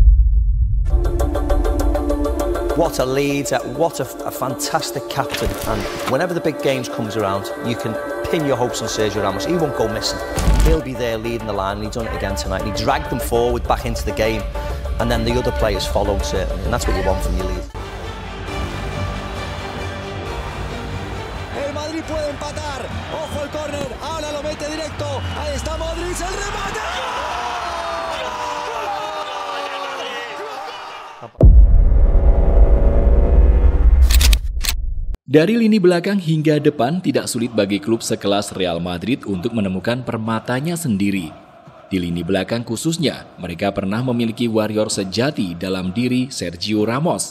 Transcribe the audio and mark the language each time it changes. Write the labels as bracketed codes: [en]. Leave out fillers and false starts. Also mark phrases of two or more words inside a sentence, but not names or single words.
[en] What a leader, what a fantastic captain, and whenever the big games comes around, you can pin your hopes on Sergio Ramos. He won't go missing. He'll be there leading the line, and he's done it again tonight. He dragged them forward back into the game, and then the other players followed certainly, and that's what you want from your lead. [es] El Madrid puede empatar, ojo el córner, ahora lo mete directo, ahí está Modric, el remate. [id] Dari lini belakang hingga depan tidak sulit bagi klub sekelas Real Madrid untuk menemukan permatanya sendiri. Di lini belakang khususnya, mereka pernah memiliki warrior sejati dalam diri Sergio Ramos.